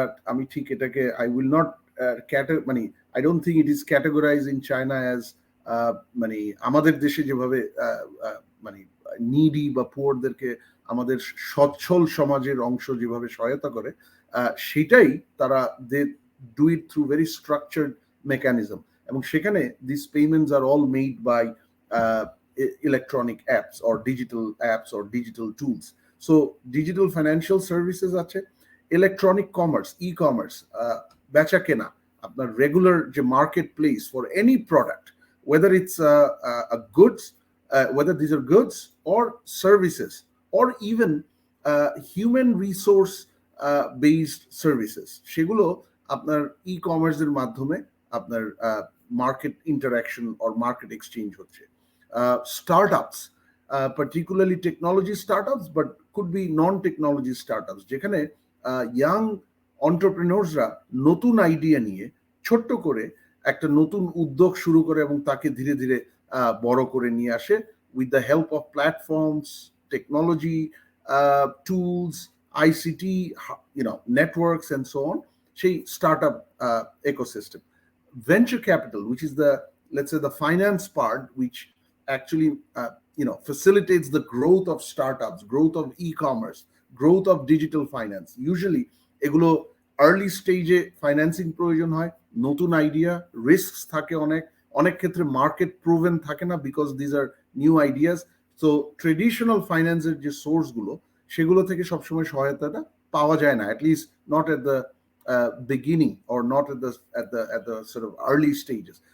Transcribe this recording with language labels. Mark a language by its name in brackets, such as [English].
[Bangla] আমি ঠিক এটাকে [English] I will not মানে I don't think it is categorize in China as [Bangla] মানে আমাদের দেশে যেভাবে মানে নিডি বা পুয়ারদেরকে আমাদের সচ্ছল সমাজের অংশ যেভাবে সহায়তা করে, সেটাই তারা [English] they do it through very structured mechanism, [Bangla] এবং সেখানে [English] This payments are all made by electronic apps or digital tools. So digital financial services [Bangla] আছে, [English] electronic commerce, e-commerce, [Bangla] বেচা কেনা, আপনার [English] regular যে market place for any product, whether it's a goods, whether these are goods or services or even human resource based services, [Bangla] সেগুলো আপনার ই-কমার্সের মাধ্যমে আপনার market interaction or market exchange হচ্ছে। [English] Startups, particularly technology startups, but could be non-technology startups, [Bangla] যেখানে young অন্টারপ্রেনার্সরা নতুন idea নিয়ে ছোট্ট করে একটা নতুন উদ্যোগ শুরু করে এবং তাকে ধীরে ধীরে বড় করে নিয়ে আসে [English] with the help of platforms, technology, tools, ICT, networks and so on, [Bangla] সেই startup ecosystem. [English] Venture capital, which is the, let's say, the finance part, which actually facilitates the growth of startups, growth of e-commerce, growth of digital finance. [Bangla] Usually এগুলো early স্টেজে financing প্রয়োজন হয়, নতুন idea, risks থাকে, অনেক ক্ষেত্রে market proven থাকে না [English] Because these are new ideas. [Bangla] So traditional ফাইন্যান্সের যে সোর্সগুলো, সেগুলো থেকে সবসময় সহায়তাটা পাওয়া যায় না, [English] At least not at the beginning or not at the sort of early stages.